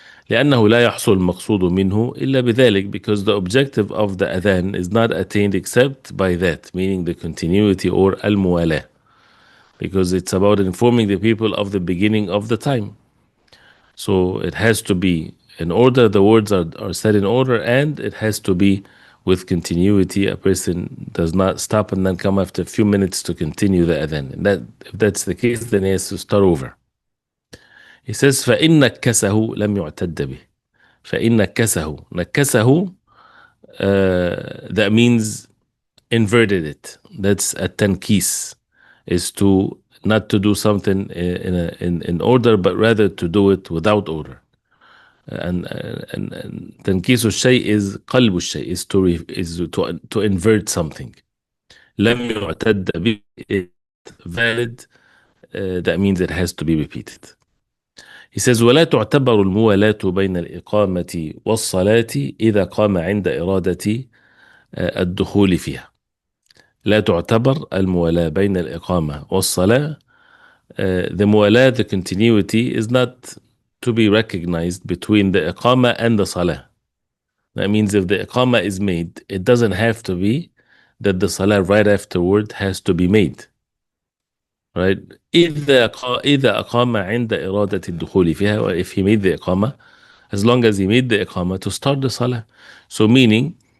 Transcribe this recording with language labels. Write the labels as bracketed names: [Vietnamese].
[Arabic] لأنه لا يحصل المقصود منه إلا بذلك, [English] because the objective of the adhan is not attained except by that, meaning the continuity or al-muwalah, because it's about informing the people of the beginning of the time. So it has to be in order, the words are said in order, and it has to be with continuity. A person does not stop and then come after a few minutes to continue the adhan. And if that's the case, then he has to start over. He says, [Arabic] فَإِنَّ نَكَّسَهُ لَمْ يُعْتَدَّ بِهِ. فَإِنَّ نَكَّسَهُ, [English] that means inverted it. That's a tankis, is to not to do something in order, but rather to do it without order. And [Arabic] تنكيس الشيء [English] is [Arabic] قلب الشيء, [English] is to invert something. [Arabic] لم يعتد به, [English] valid, that means it has to be repeated. He says, [Arabic] ولا تعتبر الموالاة بين الإقامة والصلاة إذا قام عند إرادة الدخول فيها. لا تعتبر الموالاة بين الإقامة والصلاة. [English] The muwalah, the continuity, is not to be recognized between the iqamah and the salah. That means if the iqamah is made, it doesn't have to be that the salah right afterward has to be made. Right? [Arabic] إذا أقام عند إرادة الدخول فيها, [English] or if he made the iqamah, as long as he made the iqamah to start the salah. So meaning